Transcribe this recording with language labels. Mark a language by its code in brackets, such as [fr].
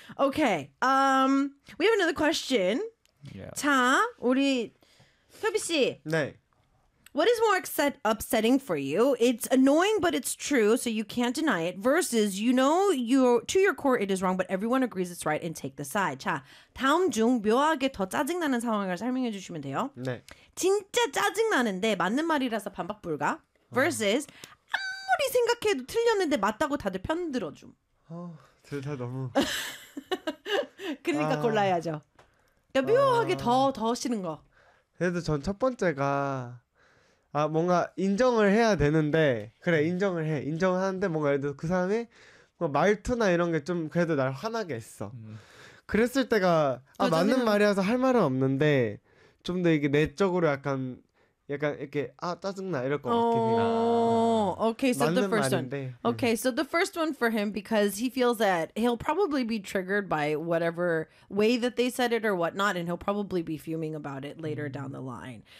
[en] Okay, we have another question. Yeah. [ko] 자, 우리... 협희 씨, 네. [en] What is more upsetting for you? It's annoying, but it's true, so you can't deny it. Versus, you know, to your core, it is wrong, but everyone agrees it's right and take the side. [ko] 자, 다음 중 묘하게 더 짜증나는 상황을 설명해 주시면 돼요. 네. 진짜 짜증나는데 맞는 말이라서 반박 불가. Versus, 아무리 생각해도 틀렸는데 맞다고 다들 편 들어줌. 둘 다 너무. 그러니까 골라야죠. 그러니까 묘하게 더 싫은 거. 그래도 전 첫 번째가... 아 뭔가 인정을 해야 되는데 그래 인정을 해 인정을 하는데 뭔가 그래도 그 사람의 뭔가 말투나 이런 게 좀 그래도 날 화나게 했어. 그랬을 때가 아 맞는 말이라서 할 말은 없는데 좀 더 이게 내적으로 약간 이렇게 아 짜증나 이럴 것 같긴 해. [en] 오, 아, okay, so the first [ko] 말인데. [en] one. Okay, so the first one for him because he feels that he'll probably be triggered by whatever way that they said it or whatnot, and he'll probably be fuming about it later down the line.